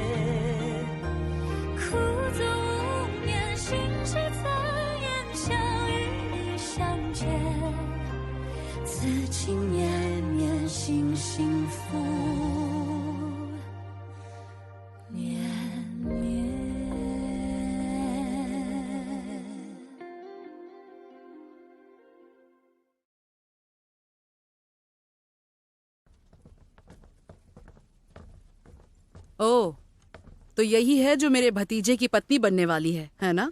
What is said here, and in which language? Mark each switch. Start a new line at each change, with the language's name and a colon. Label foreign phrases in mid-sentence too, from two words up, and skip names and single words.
Chinese: 苦纵无眠，心事残烟，相与你相见，此情绵绵，心幸福绵绵。
Hindi: ओह, तो यही है जो मेरे भतीजे की पत्नी बनने वाली है ना?